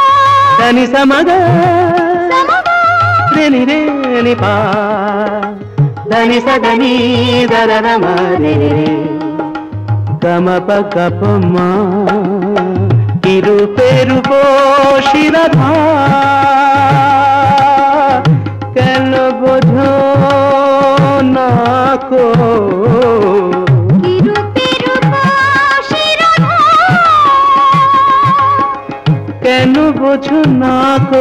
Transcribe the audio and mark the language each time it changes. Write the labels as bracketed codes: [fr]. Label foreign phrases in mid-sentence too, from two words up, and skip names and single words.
[bn] దని సమగ సమగ రేని రేని పా దని సదని దర రే గమ ప గప మా রূপে রূপ শিরাধা কেন বোঝো না কো কেন বোঝো না কো